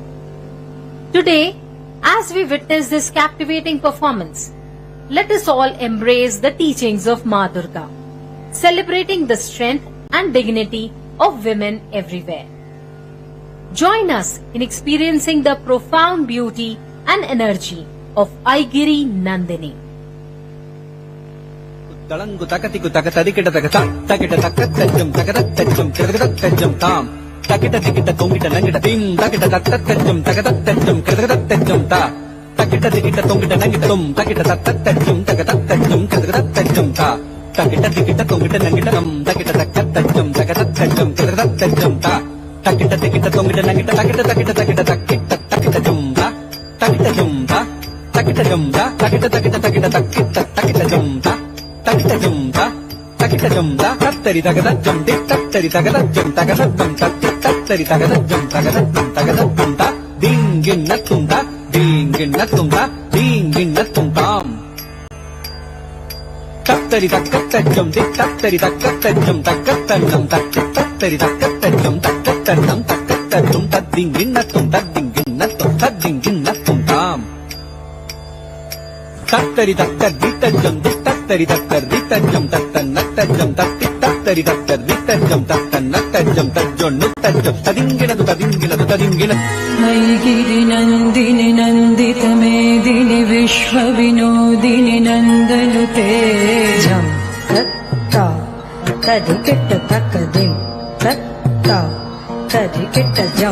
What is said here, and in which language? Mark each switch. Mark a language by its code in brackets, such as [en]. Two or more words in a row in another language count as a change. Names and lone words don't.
[en] Today, as we witness this captivating performance, let us all embrace the teachings of Ma Durga, celebrating the strength and dignity of women everywhere. Join us in experiencing the profound beauty and energy of Aigiri Nandini. Talangu takatiku takatadikita takata takita takatajam takatatajam kiradatajam tam takita dikita tongita nangita tim takita takatajam takatatajam kiradatajam ta takita dikita tongita nangita tum takita takatajam takatatajam kiradatajam ta takita dikita tongita nangita tam takita takatajam takatatajam kiradatajam ta takita dikita tongita nangita takita takita takita takita takita jumta takita jumta takita jumta takita takita takita takita takita jumta takita jumta takita jumta tattari takata jumti tattari takata jumta takata jumta tattari takata jumta takata jumta takata jumta dinginna tumta dinginna tumta dinginna tumtam tattari takata jumti tattari takata jumta takata jumta tattari takata jumta takata jumta takata jumta dinginna tumta dinginna tumtam tattari takata jumti tattari takata tattanattajam tattari tattajam tattanattajam tajjonnu tajjam tadinginadu tadinginadu tadingina [sa] अयिगिरि नन्दिनि नन्दित मेदिनि विश्व विनोदिनि Nandalute Jam Tatta Tadikita Takadim Tatta Tadikita Jam